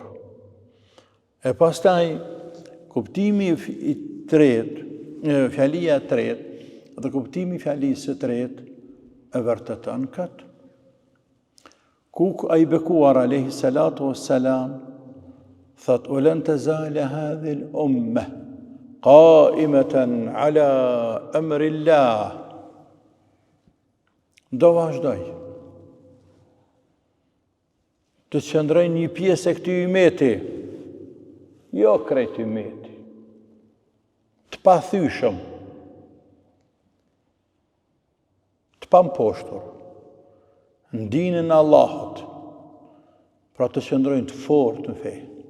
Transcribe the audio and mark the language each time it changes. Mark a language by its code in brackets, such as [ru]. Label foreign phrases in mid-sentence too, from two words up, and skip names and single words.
[sq] E pastaj kuptimi i tretë, fjalia e tretë dhe kuptimi i fjalisë së tretë e vërtetën këtë. Ku ai bekuar [ar] عليه الصلاة والسلام thot لن تزال هذه الأمة قائمة على أمر الله. [sq] Do vazhdoj të qëndroj një pjesë e këtij umeti, jo krejt umeti, të pathyeshëm, të pamposhtur, në dinën e Allahut, pra të qëndrojnë të fortë në fe.